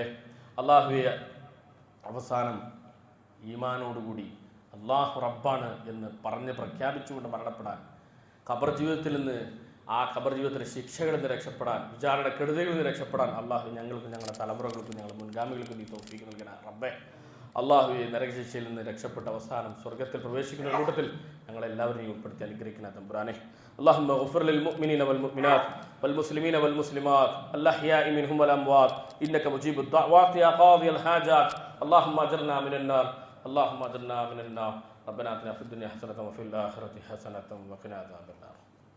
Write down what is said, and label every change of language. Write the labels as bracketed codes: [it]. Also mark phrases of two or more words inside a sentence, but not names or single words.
[ml] അള്ളാഹുവേ അവസാനം ഈമാനോടുകൂടി അള്ളാഹു റബ്ബാണ് എന്ന് പറഞ്ഞ് പ്രഖ്യാപിച്ചുകൊണ്ട് മരണപ്പെടാൻ, ഖബർ ജീവിതത്തിൽ നിന്ന് ആ ഖബർ ജീവിതത്തിലെ ശിക്ഷകളിൽ നിന്ന് രക്ഷപ്പെടാൻ, വിചാരണ കെടുതികളിൽ നിന്ന് രക്ഷപ്പെടാൻ അള്ളാഹു ഞങ്ങൾക്കും ഞങ്ങളുടെ തലമുറകൾക്കും ഞങ്ങളുടെ മുൻഗാമികൾക്കും നീ തൗഫീഖ് നൽകണ റബ്ബേ. അള്ളാഹുവെ, നരകശിക്ഷയിൽ നിന്ന് രക്ഷപ്പെട്ട അവസാനം സ്വർഗ്ഗത്തിൽ പ്രവേശിക്കുന്ന കൂട്ടത്തിൽ ഞങ്ങളെല്ലാവരെയും ഉൾപ്പെടുത്തി അനുഗ്രഹിക്കുന്ന തമ്പുരാനെ. [ar] اللهم اغفر للمؤمنين والمؤمنات والمسلمين والمسلمات الأحياء منهم والأموات إنك مجيب الدعوات يا قاضي الحاجات. اللهم أجرنا من النار، اللهم أجرنا من النار. ربنا آتنا في الدنيا حسنة وفي الآخرة حسنة وقنا عذاب النار.